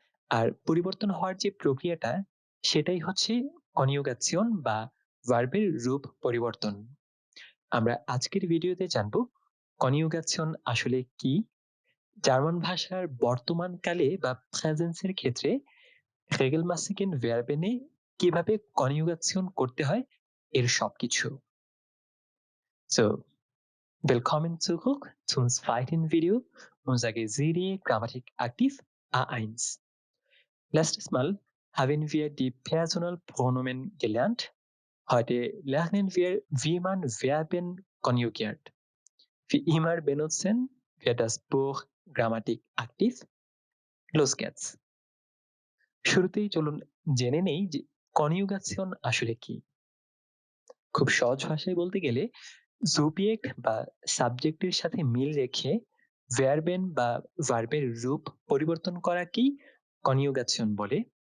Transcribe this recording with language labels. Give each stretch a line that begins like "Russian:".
Bangla: আর পরিবর্তন হওয়ার যে প্রক্রিয়াটা, সেটাই হচ্ছে কনজুগেশন বা ভার্বের রূপ পরিবর্তন। আমরা আজকের ভিডিওতে জানব কনজুগেশন আসলে কি, জার্মান ভাষার বর্তমান কালে বা প্রেজেন্সের ক্ষেত্রে রেগেলমাসিকেন ভার্বেনে কিভাবে কনজুগেশন করতে হয়, এর সবকিছু।
German: So, willkommen zurück zum zweiten Video unserer Serie Grammatik aktiv A1. Letztes Mal haben wir die Personalpronomen gelernt. Heute lernen wir, wie man Verben konjugiert. Wie immer benutzen wir das Buch Grammatik aktiv. Los geht's.
Bangla: শুরুতেই চলুন জেনে নেই যে conjugation আসলে কি। খুব সহজ ভাষায় বলতে গেলে সুবজেক্ট বা সাবজেক্টের সাথে মিল রেখে ভার্বেন বা ভার্বের রূপ পরিবর্তন করাকেই কনজুগেশন বলে।